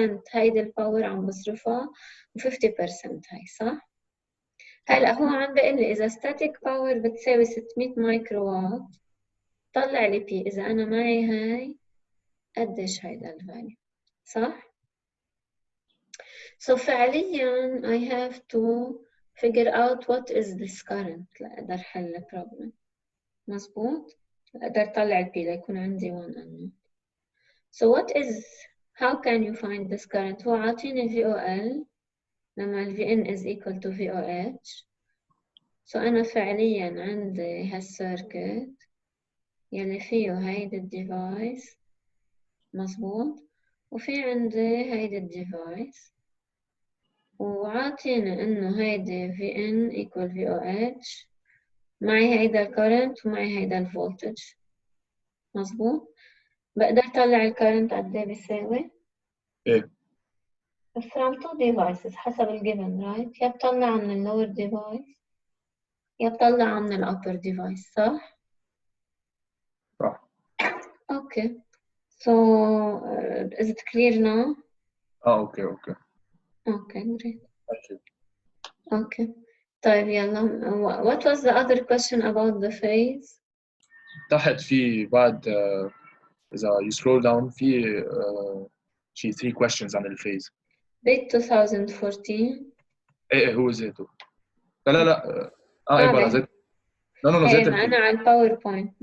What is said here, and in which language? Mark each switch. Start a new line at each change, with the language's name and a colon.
Arabic: هيدي الباور عم بصرفها و 50% هاي صح؟ هلا هو عم بيقول لي إذا static power بتساوي 600 مايكرو وات طلع لي P إذا أنا معي هاي قديش هيدا الفاليو صح؟ So فعليا
English: I have to figure out what is this current
Arabic: لأقدر حل problem مظبوط؟ لأقدر طلع ال P ليكون عندي 1 unknown.
English: So what is how can you find this current؟ هو عاطيني VOL لما ال Vn is equal to VOH. So
Arabic: أنا فعليا عندي هالسيركت يلي فيه هيدا الديفايس مظبوط، وفي عندي هيدا الديفايس، وعاطيني إنه هيدي VN equal VOH، معي هيدا الكرنت ومعي هيدا الفولتج مظبوط. بقدر طلع الكرنت قد ايه بيساوي؟ إيه
English: from two devices
Arabic: حسب الجيفن رايت، يا بطلع من اللور ديفايس يا بطلع من الأبر ديفايس، صح؟ صح.
English: Okay. So is it clear now?
Arabic: أوكي
English: Okay, great. Thank you. Okay. طيب يلا. What was the other question about the phase?
Arabic: تحت في بعد إذا
English: you scroll down
Arabic: في شي 3 questions عن الفيز. Bit 2014. إيه هو زيتو. لا إيه بلا زيت. No إيه زيت ما أنا على الباوربوينت.